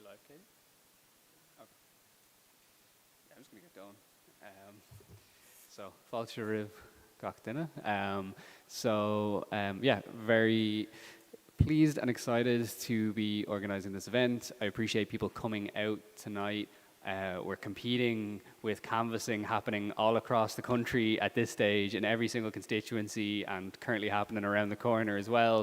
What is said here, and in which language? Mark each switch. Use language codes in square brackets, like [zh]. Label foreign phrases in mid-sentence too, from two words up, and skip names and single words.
[en] Okay. Okay. Yeah, I'm just going to get going. So, [ga] Fáilte roimh gach duine. [en] Yeah, very pleased and excited to be organizing this event. I appreciate people coming out tonight. We're competing with canvassing happening all across the country at this stage in every single constituency and currently happening around the corner as well.